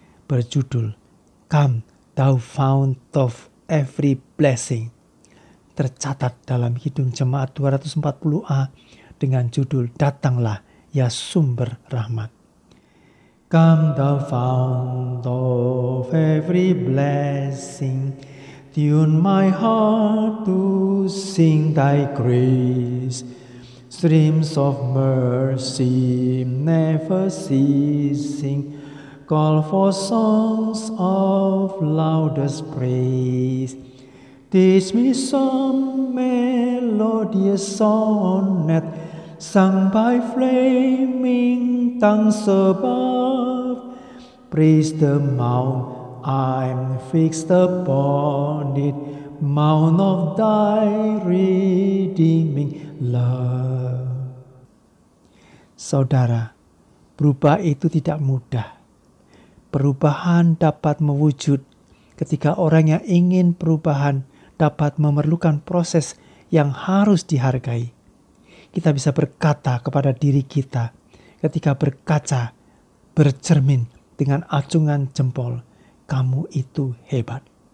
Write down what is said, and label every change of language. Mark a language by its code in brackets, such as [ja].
[id] Berjudul, Come Thou Fount of Every Blessing. Tercatat dalam Kidung Jemaat 240A dengan judul Datanglah ya Sumber Rahmat. [en] Come thou fount of every blessing, tune my heart to sing thy grace. Streams of mercy never ceasing, call for songs of loudest praise. Teach me some melodious sonnet, sung by flaming tongues above. Praise the mount I'm fixed upon it, mount of thy redeeming love. [id] Saudara, berubah itu tidak mudah. Perubahan dapat mewujud ketika orang yang ingin perubahan dapat memerlukan proses yang harus dihargai. Kita bisa berkata kepada diri kita ketika berkaca, bercermin dengan acungan jempol, kamu itu hebat.